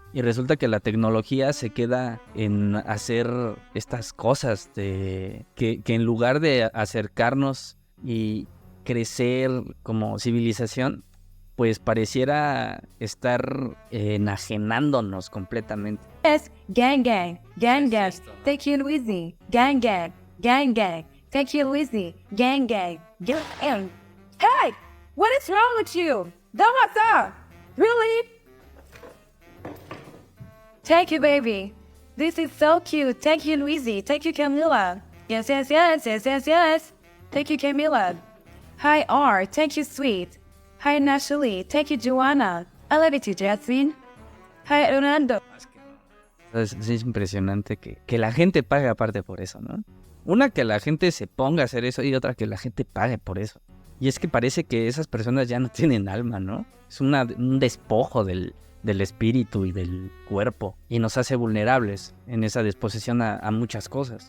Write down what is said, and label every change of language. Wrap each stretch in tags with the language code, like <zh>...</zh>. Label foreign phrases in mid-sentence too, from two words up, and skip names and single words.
<es>Y resulta que la tecnología se queda en hacer estas cosas que en lugar de acercarnos y crecer como civilización, pues pareciera estar enajenándonos completamente.</es> <en>Yes, gang gang, gang gang, take it easy, gang gang, gang gang, take it easy, gang gang, gang. Hey, what is wrong with you? Don't really? Take it, baby. This is so cute. Take it easy. Take you, Camila. Yes, yes, yes, yes, yes, yes. Take you, Camila. Hi, R. Take you, sweet. Hi, Natalie. Take you, Joanna. I love you too, Jasmine. Hi, Ronaldo.</en> <es>Es impresionante que la gente pague aparte por eso, ¿no? Una, que la gente se ponga a hacer eso, y otra, que la gente pague por eso. Y es que parece que esas personas ya no tienen alma, ¿no? Es un despojo del espíritu y del cuerpo, y nos hace vulnerables en esa disposición a muchas cosas.</es>